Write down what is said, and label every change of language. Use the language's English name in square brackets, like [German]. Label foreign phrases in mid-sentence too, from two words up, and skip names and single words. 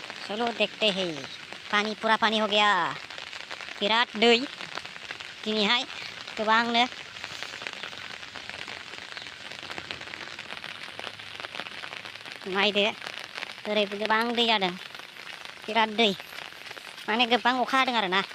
[Hindi] चलो देखते हैं। पानी पूरा पानी हो गया [Bodo] बिराद दै दिनैहाय गोबांनो नायदो ओरैबो गोबां दै जादों बिराद दै माने गोबां अखा हादों आरो ना